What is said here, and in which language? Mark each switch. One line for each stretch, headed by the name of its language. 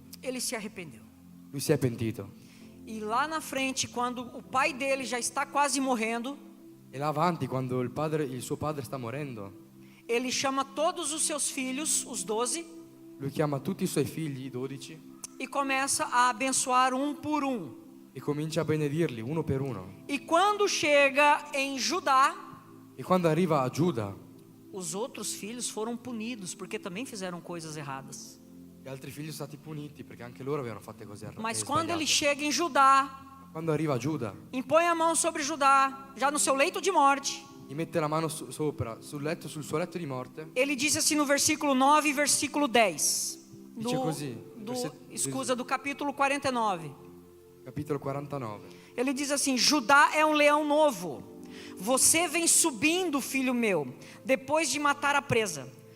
Portuguese: Ele se arrependeu.
Italian: Lui si è pentito.
Portuguese: E lá na frente, quando o pai dele já está quase morrendo,
Italian: E là avanti, quando il suo padre sta morendo,
Portuguese: ele chama todos os seus filhos, os 12,
Italian: lui chiama tutti i suoi figli, i 12,
Portuguese: e começa a abençoar um por um.
Italian: e comincia a benedirli uno per uno.
Portuguese: E quando chega em Judá,
Italian: E quando arriva a Giuda,
Portuguese: os outros filhos foram punidos, porque também fizeram coisas erradas.
Italian: gli altri figli sono stati puniti perché anche loro avevano fatto cose
Portuguese: Mas quando ele
Italian: sbagliate.
Portuguese: chega em Judá,
Italian: Quando arriva a Giuda,
Portuguese: impõe a mão sobre Judá, já no seu leito de morte,
Italian: gli mette la mano sopra, sul suo letto di morte.
Portuguese: ele diz assim no versículo 9 e versículo 10.
Italian: Dice così,
Portuguese: Escusa do capítulo 49.
Italian: Capitolo 49.
Portuguese: Ele diz assim: Judá é um leão novo. Você vem subindo, filho meu, depois de matar a presa.